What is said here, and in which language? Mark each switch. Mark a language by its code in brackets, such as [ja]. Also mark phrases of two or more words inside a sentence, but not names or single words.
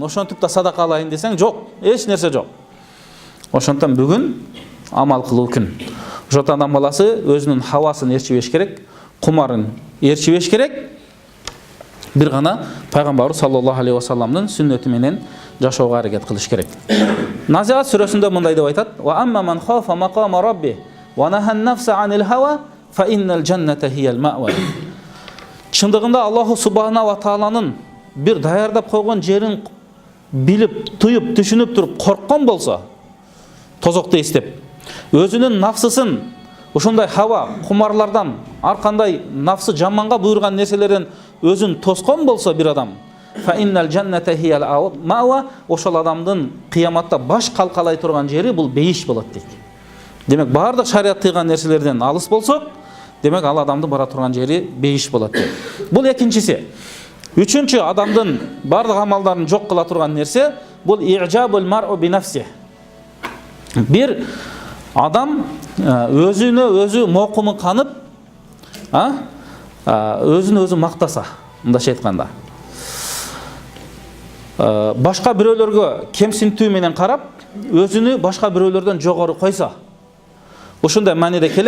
[ky] Ошентип да садака алайын десең жок, эч нерсе жок. Ошондон бүгүн амал кылуу күн. Ошондон адам баласы өзүнүн хавасын ээрчибеш керек, кумарын ээрчибеш керек. Бир гана пайгамбар [ar] صلى الله عليه وسلم [ky] сүннөтү менен жашоого аракет кылыш керек. Назиат сүрөсүндө мындай деп айтат: [ar] "وأما من خاف مقام ربه ونهى النفس عن الهوى فإن الجنة هي المأوى." [ky] Чындыгында [ar] الله سبحانه وتعالى [ky] бир даярдап койгон жерин билип, туюп, түшүнүп туруп корккон болсо, тозокто эстеп, өзүнүн нафсысын ушундай хава, кумарлардан, ар кандай нафсы жаманга буйрган нерселерден өзүн тоскон болсо бир адам, [ar] فإن الجنة هي المأوى, [ky] ошол адамдын кыяматта баш калкалай турган жери бул бейиш болот дейт. Демек баардык шарият тыйган нерселерден алыс болсок, демек ал адамды бара турган жери бейиш болот дейт. Бул экинчиси. Үчүнчү, адамдын баардык амалдарын жок кыла турган нерсе бул [ar] إعجاب المرء بنفسه. [ky] Бир адам өзүнө өзү мокуму канып, өзүнө өзү мактаса, мындайча айтканда, башка бирөөлөргө кемсинтүү менен карап, өзүнү башка бирөөлөрдөн жогору койсо, ушундай мааниде келет.